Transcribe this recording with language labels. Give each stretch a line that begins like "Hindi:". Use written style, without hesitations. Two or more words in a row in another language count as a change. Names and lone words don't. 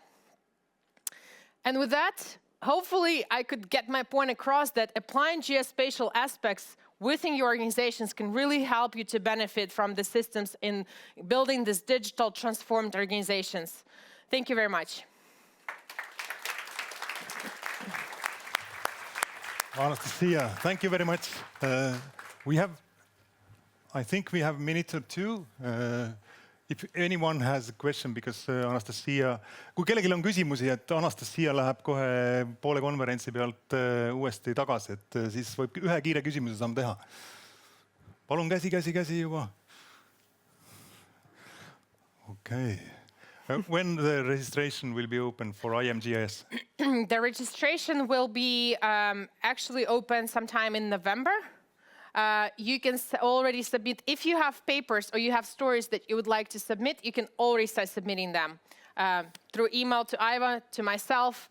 English: And with that, hopefully I could get my point across that applying geospatial aspects within your organizations can really help you to benefit from the systems in building these digital transformed organizations. Thank you very much. Anastasiia, thank you very much. I think we have a minute or two. If anyone has a question, because
Estonian: Anastasiia, kui kellelgi on küsimusi, et Anastasiia läheb kohe poole konverentsi pealt uuesti tagasi, et siis võib ühe kiire küsimuse saame teha. Palun käsi juba.
English: Okay. When the registration will be open for IMGIS? The registration will be actually open sometime in November. You can already submit, if you have papers or you have stories that you would like to submit, you can already start submitting them through email to Iva, to myself.